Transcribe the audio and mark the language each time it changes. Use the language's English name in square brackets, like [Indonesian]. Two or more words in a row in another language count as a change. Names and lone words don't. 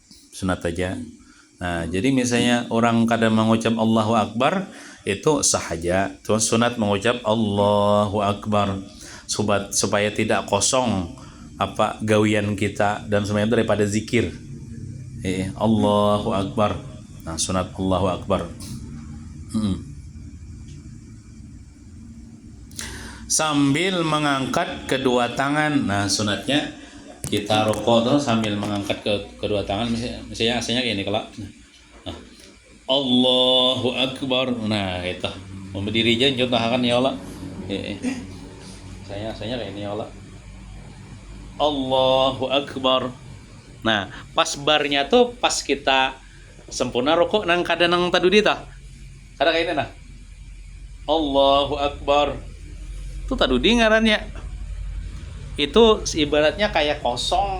[Banjar] Nah, jadi misalnya orang kada mengucap [Arabic] الله أكبر [Banjar] itu sah aja. Terus sunat mengucap [Arabic] الله أكبر [Banjar] supaya tidak kosong apa gawian kita dan semuanya daripada zikir. [Arabic] الله أكبر. [Banjar] Nah, sunat [Arabic] الله أكبر. [Indonesian] Sambil mengangkat kedua tangan. [Banjar] Nah, sunatnya kita rukuk tuh sambil mengangkat kedua tangan. Misalnya asalnya kayak ini kalau. Nah, [Arabic] الله أكبر. [Banjar] Nah, itu. Mau berdiri aja contoh akan [Arabic] يا الله. [Banjar] Saya kayak ini [Arabic] يا الله. الله أكبر. [Banjar] Nah, pas barnya tuh pas kita sempurna rukuk nang kada nang tadudi tah. Kada kayak ini nah. [Arabic] الله أكبر. [Banjar] Itu tadudi ngarannya. [Indonesian] Itu ibaratnya kayak kosong.